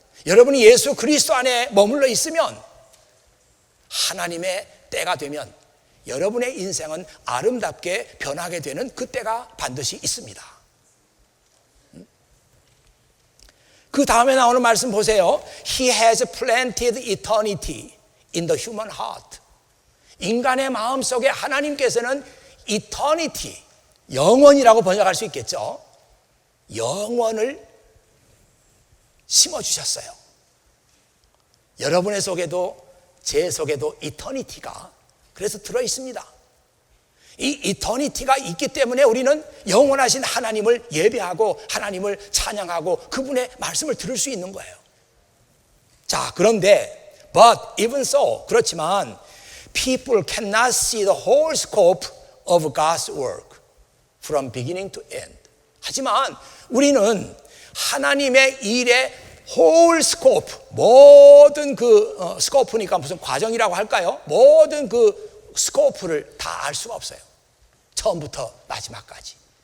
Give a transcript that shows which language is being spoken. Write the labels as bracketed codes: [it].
[ko] 여러분이 예수 그리스도 안에 머물러 있으면 하나님의 때가 되면 여러분의 인생은 아름답게 변하게 되는 그 때가 반드시 있습니다. 그 다음에 나오는 말씀 보세요. [en] He has planted eternity in the human heart. [ko] 인간의 마음 속에 하나님께서는 eternity, 영원이라고 번역할 수 있겠죠. 영원을 심어주셨어요. 여러분의 속에도 제 속에도 eternity가 그래서 들어있습니다. 이 eternity가 있기 때문에 우리는 영원하신 하나님을 예배하고 하나님을 찬양하고 그분의 말씀을 들을 수 있는 거예요. 자, 그런데 [en] but even so, [ko] 그렇지만 [en] people cannot see the whole scope of God's work from beginning to end. [ko] 하지만 우리는 하나님의 일의 whole scope, 모든 그 스코프니까 무슨 과정이라고 할까요? 모든 그 스코프를 다 알 수가 없어요. 처음부터 마지막까지.